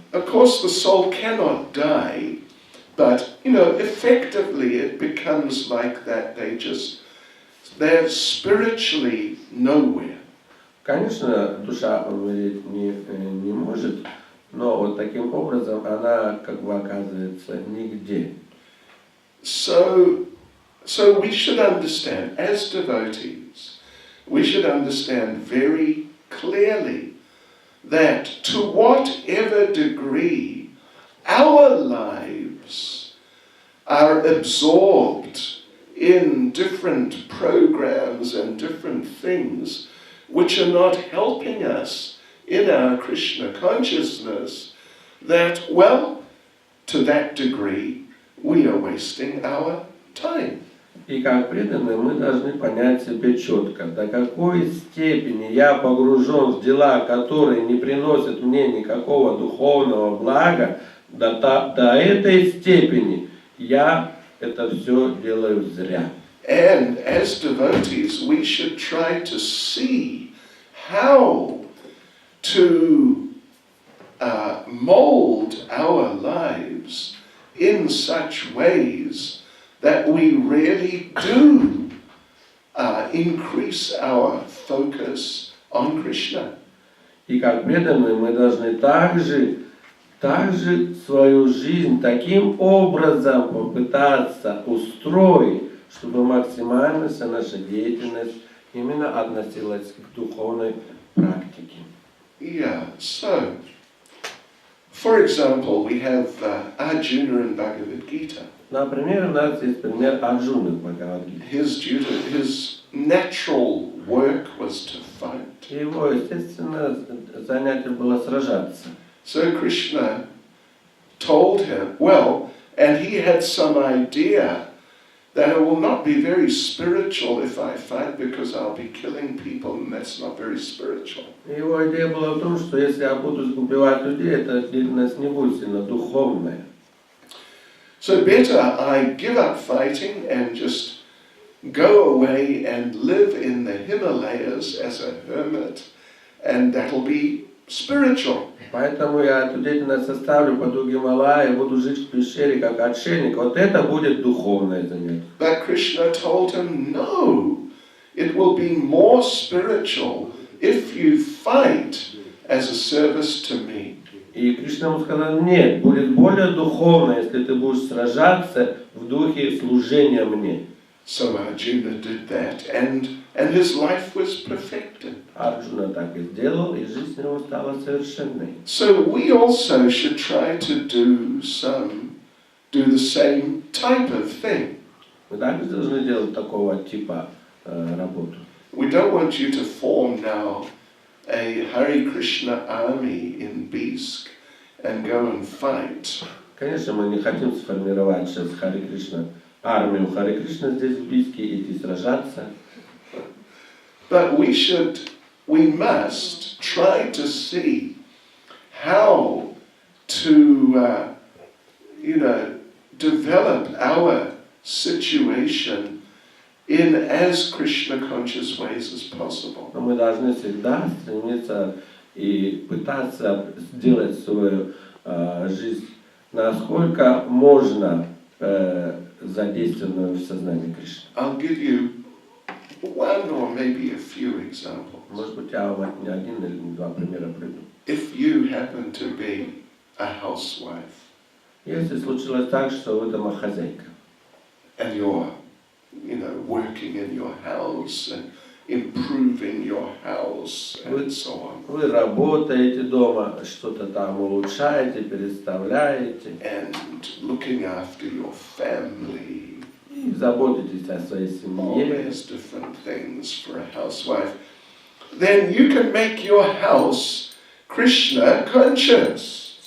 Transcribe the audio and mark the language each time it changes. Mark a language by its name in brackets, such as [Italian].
[English] Of course, the soul cannot die, but, effectively it becomes like that. They're spiritually nowhere. [Russian] Конечно, душа умереть не может, но вот таким образом она как бы оказывается нигде. [English] So we should understand, as devotees, we should understand very clearly that to whatever degree our lives are absorbed in different programs and different things which are not helping us in our Krishna consciousness, that, well, to that degree, we are wasting our time. [Russian] И как преданные мы должны понять себе четко, до какой степени я погружен в дела, которые не приносят мне никакого духовного блага, до этой степени я это все делаю зря. [English] And as devotees, we should try to see how to mold our lives in such ways that we really do increase our focus on Krishna. [Russian] И как преданные мы должны также свою жизнь таким образом попытаться устроить, чтобы максимально вся наша деятельность именно относилась к духовной практике. [English] Yeah, so, for example, we have Arjuna in Bhagavad Gita. [Russian] Например, у нас есть пример Арджуны в Бхагавад-гите. [English] His natural work was to fight. [Russian] Его, естественно, занятие было сражаться. [English] So Krishna told him, well, and he had some idea that it will not be very spiritual if I fight because I'll be killing people, and that's not very spiritual. [Russian] Его идея была в том, что если я буду убивать людей, эта деятельность не будет сильно духовная. [English] So better I give up fighting and just go away and live in the Himalayas as a hermit, and that'll be spiritual. [Russian] Поэтому я эту деятельность оставлю под Гималая и буду жить в пещере как отшельник. Вот это будет духовное занятие. [English] But Krishna told him, no, it will be more spiritual if you fight as a service to me. [Russian] И Кришна ему сказал, нет, будет более духовно, если ты будешь сражаться в духе служения мне. [English] So Arjuna did that, and his life was perfected. [Russian] Арджуна так и сделал, и жизнь его стала совершенной. [English] So we also should try to do the same type of thing. [Russian] Мы также должны делать такого типа работу. [English] We don't want you to form now a Hare Krishna army in Biisk and go and fight. [Russian] Конечно, мы не хотим сформировать сейчас Харе Кришна, армию Харе Кришна здесь в Бииске, идти сражаться. [English] But we must try to see how to, develop our situation in as Krishna conscious ways as possible. [Russian] Но мы должны всегда стремиться и пытаться сделать свою жизнь насколько можно задействованную в сознании Кришны. [English] I'll give you one or maybe a few examples. [Russian] Может быть, я вам не один или два примера приведу. [English] If you happen to be a housewife [Russian] Если случилось так, что вы домохозяйка, [English] and you're, working in your house and improving your house and so on, [Russian] вы работаете дома, что-то там улучшаете, переставляете, [English] and looking after your family, [Russian] и заботитесь о своей [English] all [Russian] семье, [English] these different things for a housewife, then you can make your house Krishna conscious.